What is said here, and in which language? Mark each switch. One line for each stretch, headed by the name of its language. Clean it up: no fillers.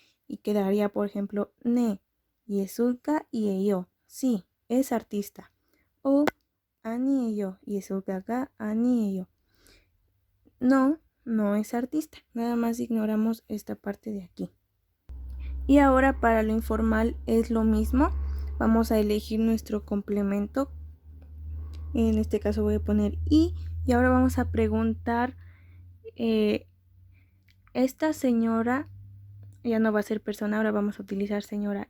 Spanish: y quedaría, por ejemplo,
Korean: ne, yesulka
Spanish: y ello. Sí, es artista.
Korean: O 아니에요, 예술가가 아니에요.
Spanish: No, no es artista. Nada más ignoramos esta parte de aquí. Y ahora para lo informal es lo mismo. Vamos a elegir nuestro complemento. En este caso voy a poner y ahora vamos a preguntar, esta señora, ya no va a ser persona, ahora vamos a utilizar señora.